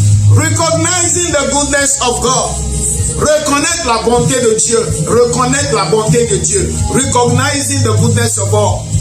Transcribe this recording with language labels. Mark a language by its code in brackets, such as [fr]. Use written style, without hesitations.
[en] Recognizing the goodness of God. [fr] Reconnaître la bonté de Dieu. Reconnaître la bonté de Dieu. [en] Recognizing the goodness of God.